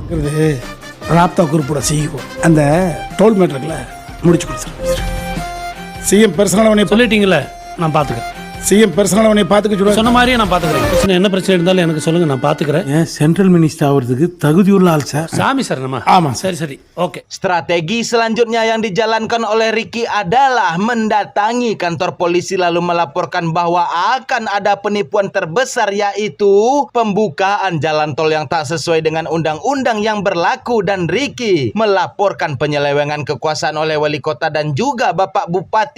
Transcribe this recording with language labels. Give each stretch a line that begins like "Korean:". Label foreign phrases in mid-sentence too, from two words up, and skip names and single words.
Tamil: ராப்தா குரூப்போட சிஇஓ அந்த
English: toll matter
Tamil: முடிச்சு கொடுத்துருக்கேன்.
English: CM personally
Tamil: உன்னை சொல்லிட்டீங்களே, நான் பார்த்துக்கிறேன்.
English: CM personally
Tamil: உன்னை பார்த்துக்க சொன்ன மாதிரியே நான் பார்த்துக்கிறேன். என்ன பிரச்சனை இருந்தாலும் எனக்கு சொல்லுங்க, நான் பார்த்துக்கிறேன்.
English: central minister
Tamil: ஆகிறதுக்கு தகுதி உள்ள ஆள் சார். சாமி சார் நம்ம. ஆமா சரி oke.
Indonesian: Strategi selanjutnya yang dijalankan oleh Ricky adalah mendatangi kantor polisi lalu melaporkan bahwa akan ada penipuan terbesar, yaitu pembukaan jalan tol yang tak sesuai dengan undang-undang yang berlaku, dan Ricky melaporkan penyelewengan kekuasaan oleh wali kota dan juga Bapak Bupati.